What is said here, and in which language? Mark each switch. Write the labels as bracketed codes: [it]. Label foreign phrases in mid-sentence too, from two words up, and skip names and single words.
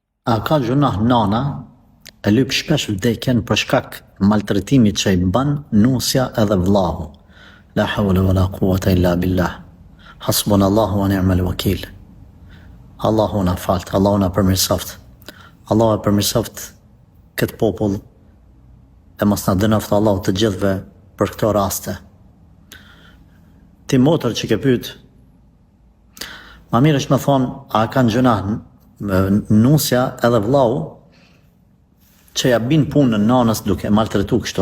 [sq] A ka gjunah nana e lyp shpesh vdekjen për shkak maltretimit që i bën nusja edhe vllahu. [ar] لا حول ولا قوة إلا بالله. حسبنا الله ونعم الوكيل. [sq] Allahu na falt, Allahu na përmirësoft. Allahu e përmirësoft këtë popull e mos na dënoft Allahu të gjithëve për këto raste. Ti motër që ke pyet, ma mirë është me thonë, a kanë gjunah nusja edhe vllau që ja bin punën nanës duke maltretu kështu.